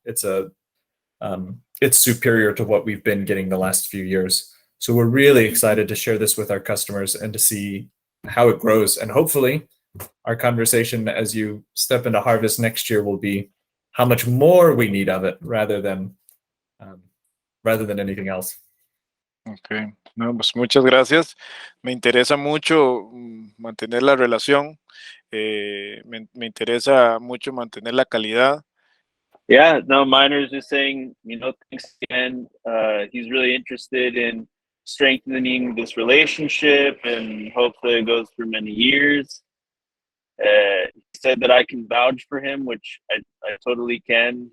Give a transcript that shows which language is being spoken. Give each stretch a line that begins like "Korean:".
English: It's superior to what we've been getting the last few years. So we're really excited to share this with our customers and to see how it grows. And hopefully our conversation as you step into harvest next year will be how much more we need of it rather than anything else.
Spanish: Ok, no, pues muchas gracias. Me interesa mucho mantener la relación. Me interesa mucho mantener la calidad.
English: Yeah, no, Minor's just saying, thanks again. He's really interested in strengthening this relationship and hopefully it goes for many years. He said that I can vouch for him, which I totally can.